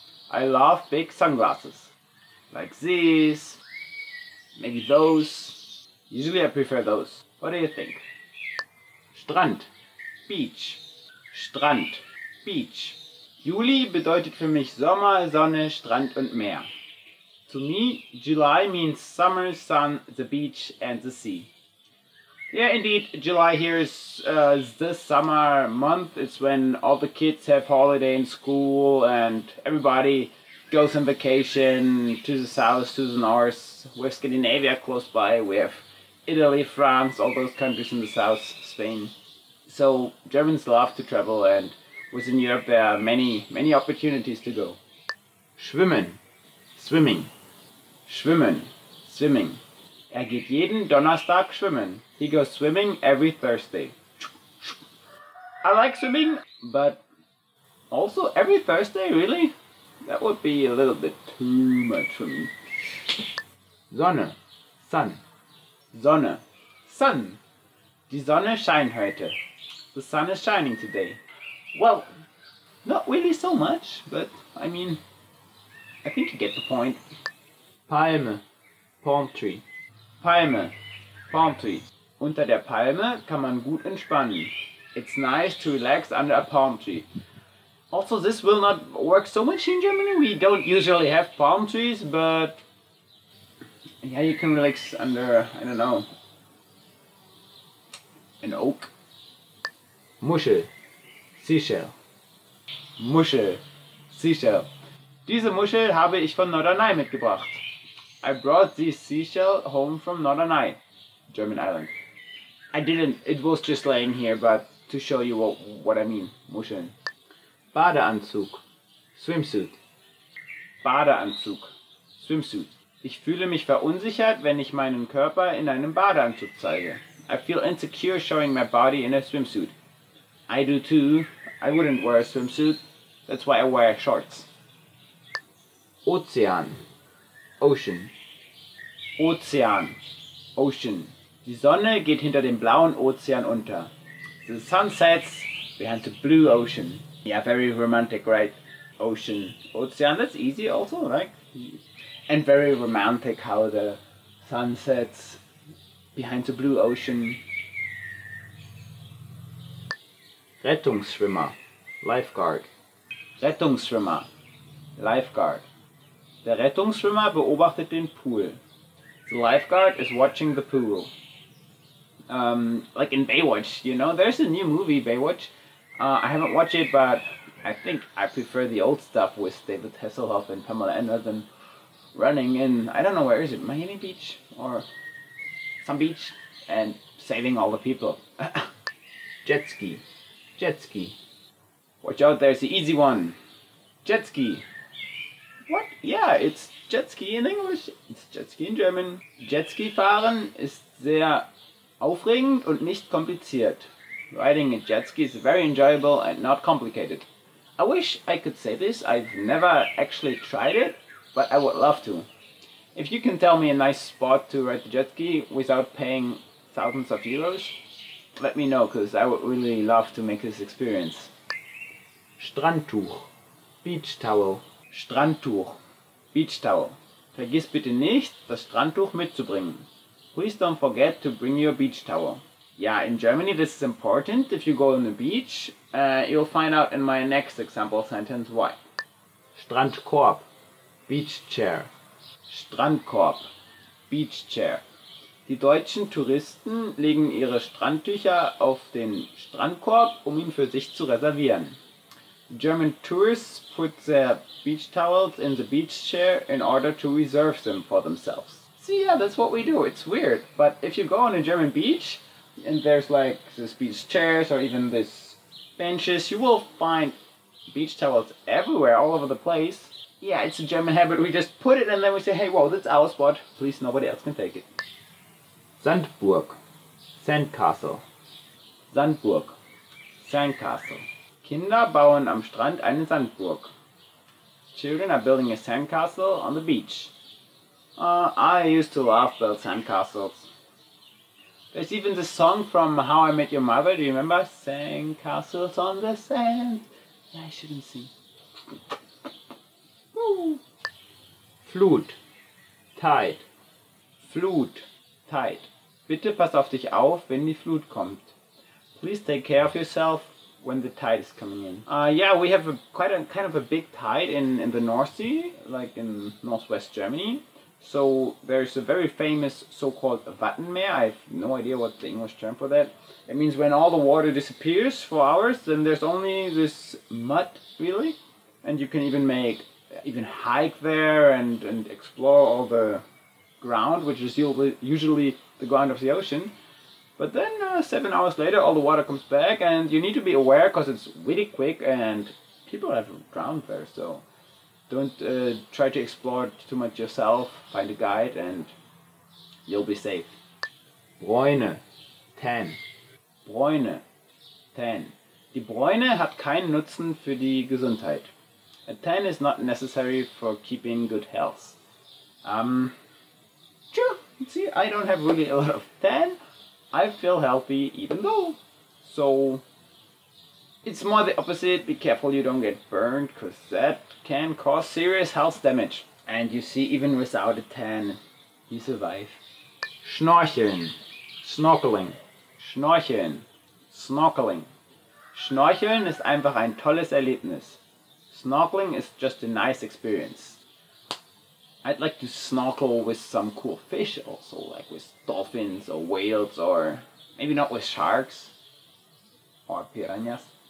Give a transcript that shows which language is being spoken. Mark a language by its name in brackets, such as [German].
[English] I love big sunglasses. Like these. Maybe those. Usually I prefer those. What do you think? Strand. Beach. Strand. Beach. [German] Juli bedeutet für mich Sommer, Sonne, Strand und Meer. [English] To me, July means summer, sun, the beach and the sea. Yeah, indeed, July here is the summer month. It's when all the kids have holiday in school and everybody goes on vacation to the south, to the north. We have Scandinavia close by. We have Italy, France, all those countries in the south, Spain. So Germans love to travel, and within Europe there are many opportunities to go. Schwimmen, swimming. Schwimmen, swimming. [German] Er geht jeden Donnerstag schwimmen. [English] He goes swimming every Thursday. I like swimming, but also every Thursday, really? That would be a little bit too much for me. Sonne, sun. Sonne, sun. [German] Die Sonne scheint heute. [English] The sun is shining today. Well, not really so much, but I mean, I think you get the point. Palme, palm tree. Palme, palm tree. [German] Unter der Palme kann man gut entspannen. [English] It's nice to relax under a palm tree. Also, this will not work so much in Germany. We don't usually have palm trees, but yeah, you can relax under, I don't know, an oak. Muschel, seashell. Muschel, seashell. [German] Diese Muschel habe ich von Norderney mitgebracht. [English] I brought this seashell home from Norderney, German island. I didn't, it was just laying here, but to show you what I mean, Muscheln. Badeanzug, swimsuit. Badeanzug, swimsuit. [German] Ich fühle mich verunsichert, wenn ich meinen Körper in einem Badeanzug zeige. [English] I feel insecure showing my body in a swimsuit. I do too. I wouldn't wear a swimsuit. That's why I wear shorts. Ozean, Ocean. Ozean, Ocean. [German] Die Sonne geht hinter dem blauen Ozean unter. [English] The sun sets behind the blue ocean. Yeah, very romantic, right? Ocean, Ozean, that's easy also, like. And very romantic how the sun sets behind the blue ocean. Rettungsschwimmer, Lifeguard. Rettungsschwimmer, Lifeguard. [German] Der Rettungsschwimmer beobachtet den Pool. [English] The lifeguard is watching the pool. Like in Baywatch, you know, there's a new movie, Baywatch. I haven't watched it, but I think I prefer the old stuff with David Hasselhoff and Pamela Anderson running in, I don't know, where is it, Miami Beach? Or some beach, and saving all the people. Jet ski. Jet ski. Watch out, there's the easy one. Jet ski. What? Yeah, it's jet ski in English. It's jet ski in German. [German] Jet ski fahren ist sehr aufregend und nicht kompliziert. [English] Riding a jet ski is very enjoyable and not complicated. I wish I could say this. I've never actually tried it, but I would love to. If you can tell me a nice spot to ride the jet ski without paying thousands of euros, let me know, because I would really love to make this experience. Strandtuch. Beach towel. Strandtuch. Beach towel. [German] Vergiss bitte nicht, das Strandtuch mitzubringen. [English] Please don't forget to bring your beach towel. Yeah, in Germany this is important. If you go on the beach, you'll find out in my next example sentence why. Strandkorb. Beach chair. Strandkorb. Beach chair. [German] Die deutschen Touristen legen ihre Strandtücher auf den Strandkorb, um ihn für sich zu reservieren. [English] German tourists put their beach towels in the beach chair in order to reserve them for themselves. See, yeah, that's what we do. It's weird, but if you go on a German beach and there's like this beach chairs or even this benches, you will find beach towels everywhere, all over the place. Yeah, it's a German habit. We just put it and then we say, hey, whoa, that's our spot. Please, nobody else can take it. Sandburg. Sandcastle. Sandburg. Sandcastle. [German] Kinder bauen am Strand eine Sandburg. [English] Children are building a sandcastle on the beach. I used to love build sandcastles. There's even the song from How I Met Your Mother. Do you remember? Sandcastles on the sand. Yeah, I shouldn't sing. Woo. Flut. Tide. Flut. Tide. [German] Bitte pass auf dich auf, wenn die Flut kommt. [English] Please take care of yourself when the tide is coming in. Yeah, we have quite a big tide in the North Sea, like in northwest Germany. So there's a very famous so-called Wattenmeer. I have no idea what the English term for that. It means when all the water disappears for hours, then there's only this mud, really. And you can even hike there and explore all the ground, which is usually the ground of the ocean. But then 7 hours later, all the water comes back, and you need to be aware because it's really quick and people have drowned there. So don't try to explore it too much yourself. Find a guide and you'll be safe. Bräune, Tan. Bräune, Tan. [German] Die Bräune hat keinen Nutzen für die Gesundheit. [English] A tan is not necessary for keeping good health. Sure, see, I don't have really a lot of tan. I feel healthy even though. So it's more the opposite. Be careful you don't get burned, because that can cause serious health damage. And you see, even without a tan, you survive. Schnorcheln. Snorkeling. Schnorcheln. Snorkeling. [German] Schnorcheln ist einfach ein tolles Erlebnis. [English] Snorkeling is just a nice experience. I'd like to snorkel with some cool fish also, like with dolphins or whales, or maybe not with sharks or piranhas.